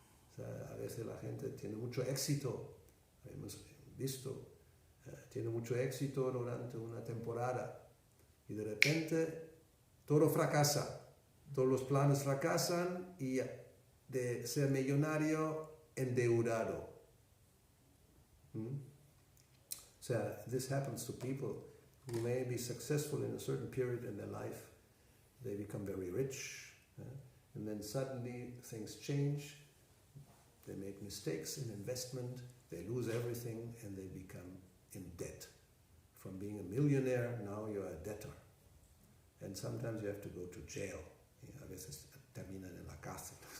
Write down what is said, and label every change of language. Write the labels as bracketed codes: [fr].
[es] O sea, a veces la gente tiene mucho éxito, hemos visto, tiene mucho éxito durante una temporada y de repente todo fracasa. Todos los planes fracasan y de ser millonario, endeudado. [en] So this happens to people who may be successful in a certain period in their life. They become very rich, and then suddenly things change. They make mistakes in investment, they lose everything, and they become in debt. From being a millionaire, now you're a debtor. And sometimes you have to go to jail. [es] A veces terminan en la cárcel.